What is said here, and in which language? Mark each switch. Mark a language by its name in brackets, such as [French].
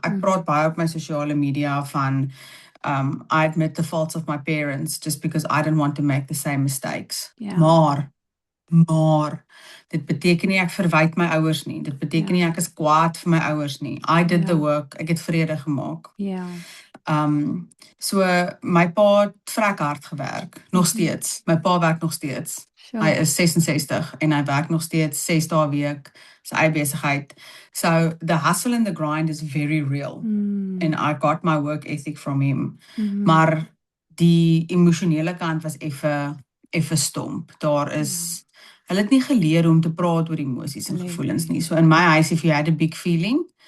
[Afrikaans] Ek praat baie op my sosiale media van [English] I admit the faults of my parents just because I didn't want to make the same mistakes. [Afrikaans] Ja. Maar dit beteken nie ek verwyd my ouers nie. Dit beteken nie ek is kwaad vir my ouers nie. [English] I did the work. [Afrikaans] Ek het vrede gemaak. Ja. So my pa het vrek hard gewerk, nog steeds. My pa werk nog steeds. [English] Sure. [Afrikaans] Hy is 66 en hy werk nog steeds 6 dae 'n week, sy eie besigheid. [English] So the hustle and the grind is very real. And I got my work ethic from him. [Afrikaans] Maar die emosionele kant was effe stomp. Daar is hulle het nie geleer om te praat oor emosies en gevoelens nie. [English] So [Afrikaans] in my huis, [English] if you had a big feeling,